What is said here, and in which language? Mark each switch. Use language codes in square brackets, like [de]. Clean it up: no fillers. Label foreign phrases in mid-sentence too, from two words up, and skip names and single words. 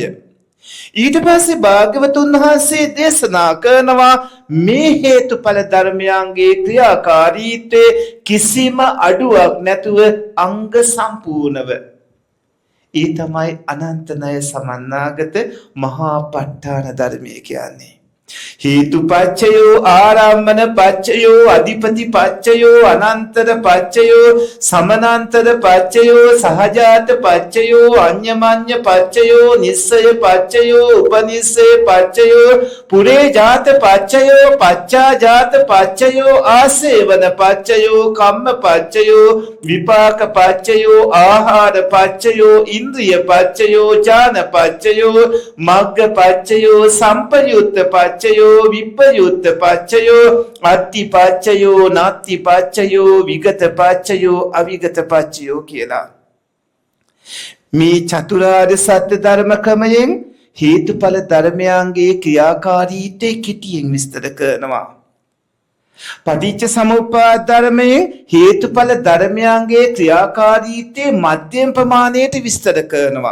[si] ඊට පස්සේ භාග්‍යවතුන් වහන්සේ දේශනා කරනවා මේ හේතුඵල ධර්මයන්ගේ ක්‍රියාකාරීත්වයේ කිසිම අඩුවක් නැතුව අංග සම්පූර්ණව. ඒ තමයි අනන්ත ණය සමන්නාගත මහා ප ဋ ාණ ධර්මය කියන්නේ. [pi] හේතුපච්චයෝ ආරම්මන පච්චයෝ අධිපති පච්චයෝ අනන්තර පච්චයෝ සමනන්තර පච්චයෝ සහජාත පච්චයෝ අඤ්ඤමඤ්ඤ පච්චයෝ නිස්සය පච්චයෝ උපනිස්සය පච්චයෝ පුරේ ජාත පච්චයෝ පච්චා ජාත පච්චයෝ ආසේවන පච්චයෝ කම්ම පච්චයෝ විපාක පච්චයෝ ආහාර පච්චයෝ ඉන්ද්‍රිය පච්චයෝ ඥාන පච්චයෝ මග්ග පච්චයෝ සම්පයුත්ත පච්චයෝ විප්පයුත්ත පච්චයෝ අත්ති පච්චයෝ නාත්ති පච්චයෝ විගත පච්චයෝ අවිගත පච්චයෝ කියලා. [si] මේ චතුරාර්ය සත්‍ය ධර්ම ක්‍රමයෙන් හේතුඵල ධර්මයන්ගේ ක්‍රියාකාරීත්වය කිටියෙන් විස්තර කරනවා. පටිච්ච සමුප්පාද ධර්මයේ හේතුඵල ධර්මයන්ගේ ක්‍රියාකාරීත්වයේ මධ්‍යම ප්‍රමාණයට විස්තර කරනවා.